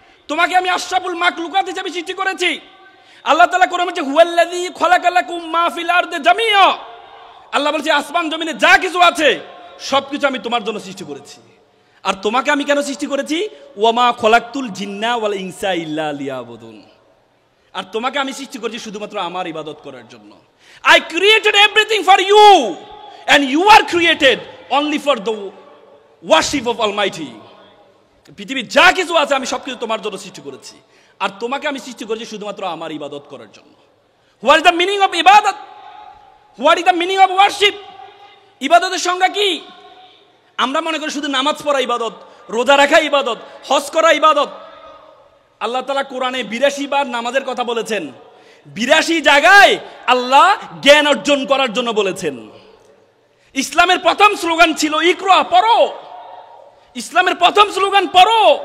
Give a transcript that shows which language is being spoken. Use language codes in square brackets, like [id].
[bn] তোমাকে আমি আশরাফুল মাখলুকাত হিসেবে সৃষ্টি করেছি। আল্লাহ তাআলা কোরআনে বলেছে [ar] হুয়াল্লাযী খালাকালাকুম মা ফিল আরদি জামিআ। [bn] আল্লাহ বলেছে আসমান জমিনে যা কিছু আছে সবকিছু আমি তোমার জন্য সৃষ্টি করেছি। আর তোমাকে আমি কেন সৃষ্টি করেছি? [ar] ওয়ামা খলাকতুল জিন্না ওয়াল ইনসা ইল্লা লিয়াবুদুন। [bn] আর তোমাকে আমি সৃষ্টি করেছি শুধুমাত্র আমার ইবাদত করার জন্য। [en] I created everything for you and you are created only for the worship of Almighty. [bn] পৃথিবীর যা কিছু আছে আমি সবকিছু তোমার জন্য সৃষ্টি করেছি, আর তোমাকে আমি সৃষ্টি করেছি শুধুমাত্র আমার ইবাদত করার জন্য। [en] What is the meaning of ইবাদত? What is the meaning of worship? [bn] ইবাদতের সংজ্ঞা কি? আমরা মনে করি শুধু নামাজ পড়া ইবাদত, রোজা রাখা ইবাদত, হজ করা ইবাদত। আল্লাহ তাআলা কোরআনে 82 বার নামাজের কথা বলেছেন। 82 জায়গায় আল্লাহ জ্ঞান অর্জন করার জন্য বলেছেন। ইসলামের প্রথম স্লোগান ছিল ইকরা, পড়ো। ইসলামের প্রথম স্লোগান পড়ো।